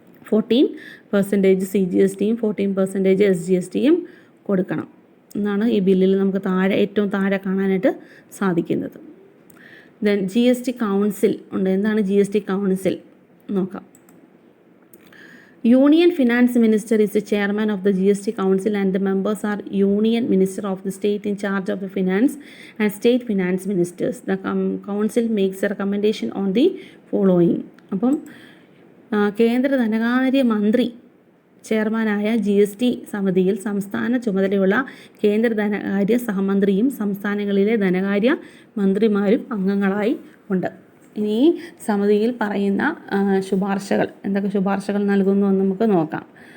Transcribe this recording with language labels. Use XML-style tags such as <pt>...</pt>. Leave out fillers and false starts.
<ml>14% CGSTയും 14% SGSTയും കൊടുക്കണം എന്നാണ് ഈ ബില്ലിൽ നമുക്ക് ഏറ്റവും താഴെ കാണാനായിട്ട് സാധിക്കുന്നത്. ദെൻ GST കൗൺസിൽ ഉണ്ട്. എന്താണ് GST കൗൺസിൽ നോക്കാം.</ml> <en>Union Finance Minister is the chairman of the GST Council and the members are Union Minister of the state in charge of the finance and state finance ministers. The council makes a recommendation on the following.</en> <ml>അപ്പം കേന്ദ്ര ധനകാര്യ മന്ത്രി ചെയർമാനായ GST സമിതിയിൽ സംസ്ഥാന ചുമതലയുള്ള കേന്ദ്ര ധനകാര്യ സഹമന്ത്രിയും സംസ്ഥാനങ്ങളിലെ ധനകാര്യ മന്ത്രിമാരും അംഗങ്ങളായി ഉണ്ട്. ഇനി ഈ സമിതിയിൽ പറയുന്ന ശുപാർശകൾ, എന്തൊക്കെ ശുപാർശകൾ നൽകുന്നു എന്ന് നമുക്ക് നോക്കാം.</ml>